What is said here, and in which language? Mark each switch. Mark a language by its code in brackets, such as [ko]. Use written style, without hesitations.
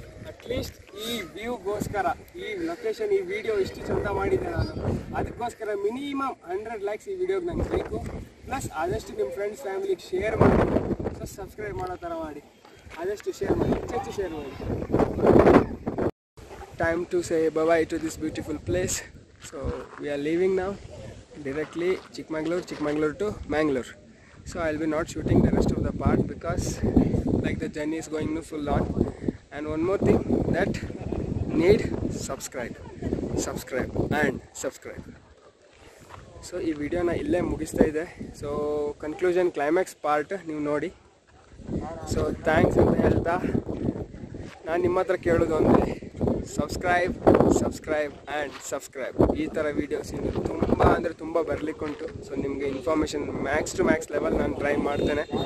[kn] At least ಈ ವ್ಯೂಗೋಸ್ಕರ, ಈ location, ಈ ವಿಡಿಯೋ ಇಷ್ಟು ಚಂದ ಮಾಡಿದೆ ನಾನು, ಅದಕ್ಕೋಸ್ಕರ ಮಿನಿಮಮ್ 100 ಲೈಕ್ಸ್ ಈ ವಿಡಿಯೋಗೆ ನಂಗೆ ಬೇಕು. ಪ್ಲಸ್ ಆದಷ್ಟು ನಿಮ್ಮ ಫ್ರೆಂಡ್ಸ್ ಫ್ಯಾಮಿಲಿಗೆ ಶೇರ್ ಮಾಡಿ, ಪ್ಲಸ್ ಸಬ್ಸ್ಕ್ರೈಬ್ ಮಾಡೋ ಥರ ಮಾಡಿ, ಆದಷ್ಟು ಶೇರ್ ಮಾಡಿ, ಹೆಚ್ಚು ಶೇರ್ ಮಾಡಿ. [en] Time to say bye-bye to this beautiful place. So we are leaving now, directly Chikmagalur to Mangalore. So I'll be not shooting the rest of the part because like the journey is going full on. And one more thing, that need subscribe and subscribe. [kn] So ಈ ವಿಡಿಯೋನ ಇಲ್ಲೇ ಮುಗಿಸ್ತಾ ಇದೆ. So conclusion climax part ನೀವು ನೋಡಿ. So thanks ಅಂತ ಹೇಳ್ತಾ ನಾನು ನಿಮ್ಮ ಹತ್ರ ಕೇಳೋದು ಅಂದರೆ ಸಬ್ಸ್ಕ್ರೈಬ್ ಆ್ಯಂಡ್ ಸಬ್ಸ್ಕ್ರೈಬ್. ಈ ಥರ ವೀಡಿಯೋಸ್ ಇನ್ನು ತುಂಬ ಅಂದರೆ ತುಂಬ ಬರಲಿಕ್ಕುಂಟು. ಸೊ ನಿಮಗೆ information Max to Max level ನಾನು ಟ್ರೈ ಮಾಡ್ತೇನೆ.